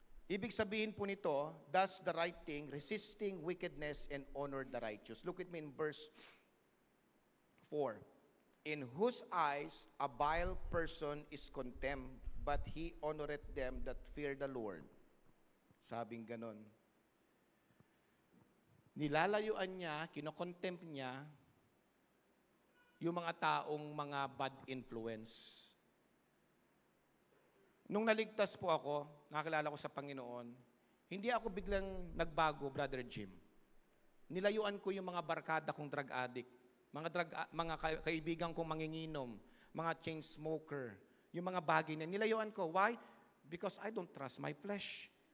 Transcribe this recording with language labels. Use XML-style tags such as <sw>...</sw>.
<tl>Ibig sabihin po nito,</tl> <en>does the right thing, resisting wickedness and honor the righteous. Look at me in verse 4. In whose eyes a vile person is contemned, but he honoreth them that fear the Lord.</en> <tl>Sabing ganon. Nilalayuan niya, kinokontempt niya, yung mga taong mga bad influence. Nung naligtas po ako, nakakilala ko sa Panginoon, hindi ako biglang nagbago, Brother Jim. Nilayuan ko yung mga barkada kong drug addict, mga kaibigan kong manginginom, mga chain smoker, yung mga bagay na nilayuan ko.</tl> <en>Why? Because I don't trust my flesh.</en>